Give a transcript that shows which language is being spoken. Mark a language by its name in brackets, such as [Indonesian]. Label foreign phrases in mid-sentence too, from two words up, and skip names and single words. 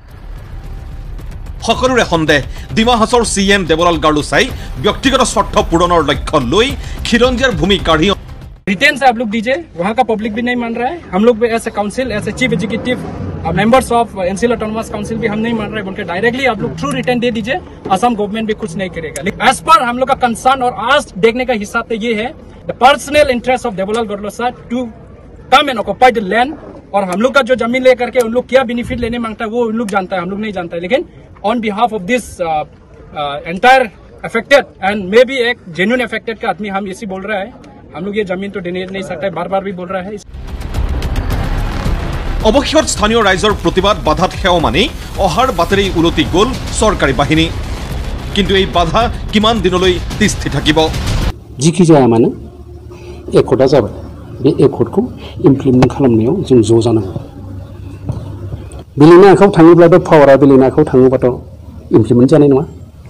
[Assamese] সকলোৰে সন্দেহ ডিমা হাছৰ সিএম দেৱলাল গাৰ্লুচাই ব্যক্তিগত স্বাৰ্থ পূৰণৰ লক্ষ্য লৈ খিলঞ্জীয়াৰ ভূমি কাঢ়ি [Hindi] रिटर्न से आप लोग दीजिए वहाँ का पब्लिक भी नहीं मान रहा है हम लोग भी [English] as a council as a chief executive members of NCL autonomous council [Hindi] भी हम नहीं मान रहे हैं उनके डायरेक्टली आप लोग थ्रू रिटर्न दे दीजिए असम गवर्नमेंट भी कुछ नहीं करेगा [English] as per [Hindi] हम लोग का कंसर्न और आज देखने का हिसाब तो ये है [English] the personal interest of Devlal Garlucha to come and occupy the land [Hindi] और हम लोग का जो जमीन लेकर के उन लोग क्या बेनिफिट लेने मांगता है वो उन लोग जानता है हम लोग नहीं जानता है लेकिन [English] on behalf of this entire affected and may be [Hindi] एक [English] genuine affected [Hindi] का आदमी हम इसी बोल रहा है हम लोग ये जमीन तो देने नहीं सकता है बार-बार भी बोल रहा है [Assamese] অৱশ্যে স্থানীয় ৰাইজৰ প্ৰতিবাদ বাধাত সেও মানি অহাৰ বাতৰি উলটি গ'ল চৰকাৰী বাহিনী কিন্তু এই বাধা কিমান দিনলৈ তিষ্ঠি থাকিব [Bodo] जिखि जाया मानो एकर्डा जाबाय बे एकर्डखौ इमप्लिमेन्ट खालामनायाव जों ज' जानांगौ बेलेगनि आखायाव थाङोब्लाथ' पावारा बेलेगनि आखायाव थाङोबाथ' इमप्लिमेन्ट जानाय नङा